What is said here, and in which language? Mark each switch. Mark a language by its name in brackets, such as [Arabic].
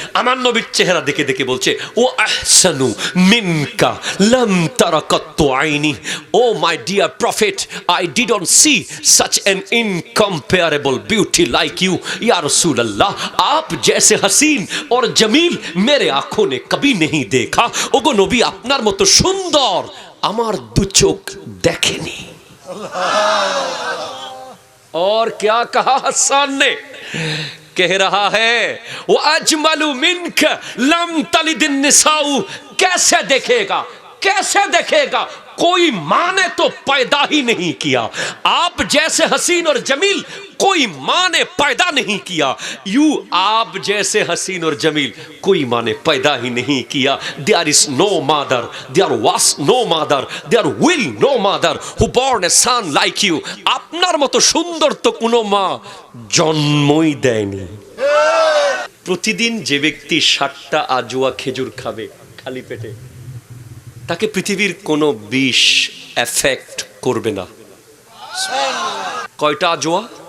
[Bangla] আমার নবীর চেহারা দেখে দেখে বলছে, [Arabic] ও আহসানু মিনকা লাম তারা কাত্তু আইনি। [English] oh my dear prophet, I didn't see such an incomparable beauty like you [Hindi] या रसूल अल्लाह, आप जैसे हसीन और जमील मेरे आंखों ने कभी नहीं देखा। [Bangla] ওগো নবী, আপনার মতো সুন্দর আমার দু চোখ দেখেনি। [Hindi] और क्या कहा हसन ने? कह रहा है वो [Arabic] अजमलु मिनक लम तलिदिन निसाउ। [Hindi] कैसे देखेगा, कैसे देखेगा? कोई माँ ने तो पैदा ही नहीं किया। आप जैसे हसीन और जमील कोई माँ ने पैदा नहीं किया। यू, आप जैसे हसीन और जमील कोई माँ ने पैदा ही नहीं किया। [English] There is no mother, there was no mother, there will no mother who born a son like you. [Bangla] আপনার মতো সুন্দর তো কোনো মা জন্মই দেয়নি। প্রতিদিন যে ব্যক্তি 60টা আজওয়া খেজুর খাবে খালি পেটে, তাকে পৃথিবীর কোনো বিষ এফেক্ট করবে না। কয়টা আজওয়া?